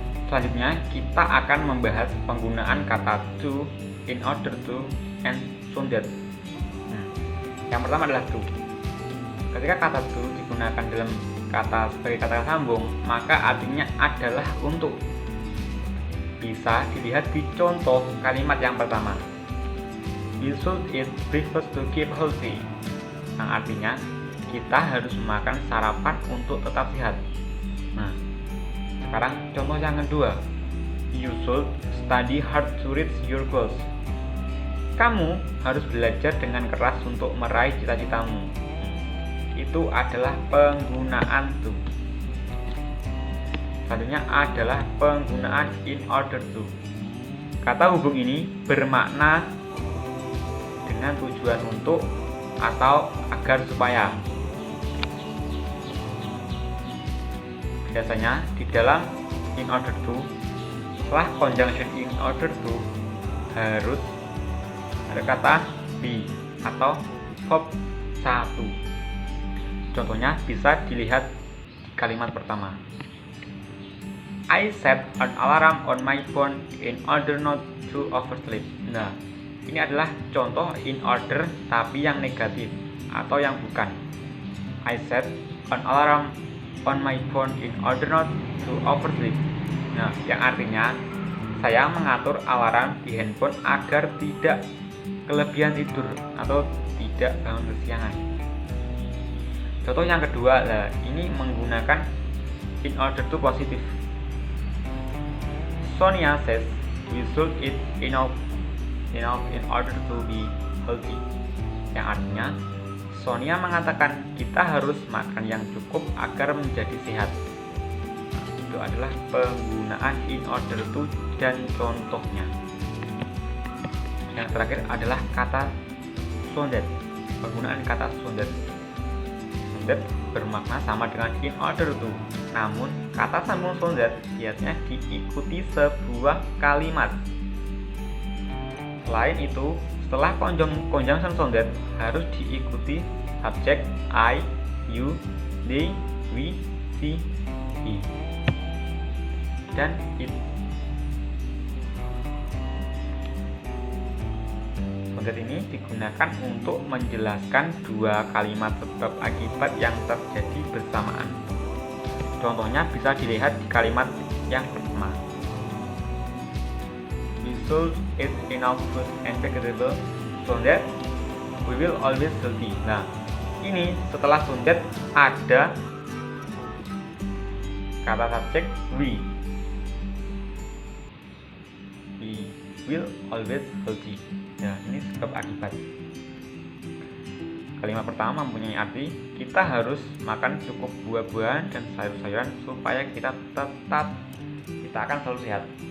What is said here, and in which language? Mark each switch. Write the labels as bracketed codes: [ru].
[id] Selanjutnya kita akan membahas penggunaan kata to, in order to, and so that. Yang pertama adalah to. Ketika kata to digunakan dalam sebagai kata sambung, maka artinya adalah untuk. Bisa dilihat di contoh kalimat yang pertama. [en] You should eat breakfast to keep healthy. [id] Yang artinya kita harus makan sarapan untuk tetap sehat. Nah, sekarang contoh yang kedua. [en] You should study hard to reach your goals. [id] Kamu harus belajar dengan keras untuk meraih cita-citamu. Itu adalah penggunaan to. Selanjutnya adalah penggunaan in order to. Kata hubung ini bermakna dengan tujuan untuk atau agar supaya. Biasanya di dalam in order to, setelah conjunction in order to harus ada kata be atau verb 1. Contohnya bisa dilihat di kalimat pertama. [en] I set an alarm on my phone in order not to oversleep. [id] Nah, ini adalah contoh in order tapi yang negatif atau yang bukan. [en] I set an alarm on my phone in order not to oversleep. [id] Nah, yang artinya saya mengatur alarm di handphone agar tidak kelebihan tidur atau tidak bangun kesiangan. Contoh yang kedua, ini menggunakan in order to positif. [en] Sonia says we should eat enough in order to be healthy. [id] Yang artinya Sonia mengatakan kita harus makan yang cukup agar menjadi sehat. Itu adalah penggunaan in order to dan contohnya. Yang terakhir adalah kata so that. Penggunaan kata so that. So that bermakna sama dengan in order to. Namun kata sambung so that biasanya diikuti sebuah kalimat. Selain itu, setelah conjunction so that harus diikuti subjek I, you, they, we, she, he, dan it. So that ini digunakan untuk menjelaskan dua kalimat sebab akibat yang terjadi bersamaan. Contohnya bisa dilihat di kalimat yang pertama. [en] We should eat enough fruit and vegetables so that we will always healthy. [id] Nah, ini setelah so that ada kata subjek we. [en] We will always healthy. [id] Nah, ini sebab akibat. Kalimat pertama mempunyai arti kita harus makan cukup buah-buahan dan sayur-sayuran supaya kita akan selalu sehat.